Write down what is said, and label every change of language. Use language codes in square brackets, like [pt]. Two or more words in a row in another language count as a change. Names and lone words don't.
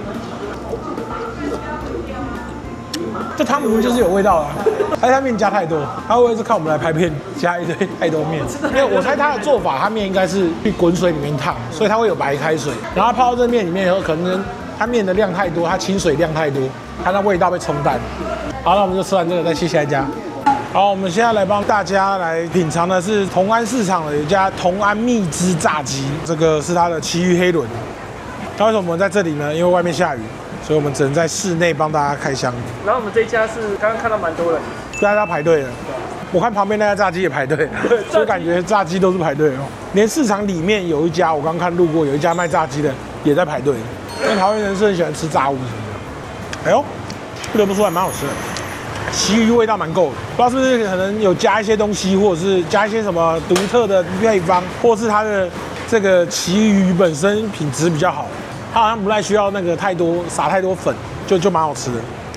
[zh] 這湯明明就是有味道的，但是它麵加太多，它會不會是看我們來拍片加一堆太多麵？因為我猜它的做法，它麵應該是去滾水裡面燙，所以它會有白開水，然後泡到這麵裡面以後，可能它麵的量太多，它清水量太多，它那味道被冲淡。好，那我們就吃完這個再去下一家。好，我們現在來幫大家來品嘗的是同安市場的一家同安蜜汁炸雞，這個是它的旗魚黑輪。那為什麼我們在這裡呢？因為外面下雨，所以我們只能在室內幫大家開箱。然後我們這一家是剛剛看到蠻多人，大家排隊了。我看旁邊那家炸雞也排隊，所以感覺炸雞都是排队哦。連市場裡面有一家，我剛看路過有一家賣炸雞的也在排隊。因為桃園人是很喜歡吃炸物什麼的。哎呦，不得不說還蠻好吃的。旗魚味道蠻夠的，不知道是不是可能有加一些東西，或者是加一些什麼獨特的配方，或是它的这個旗魚本身品質比較好，它好像不太需要那個太多撒太多粉，就蠻好吃的。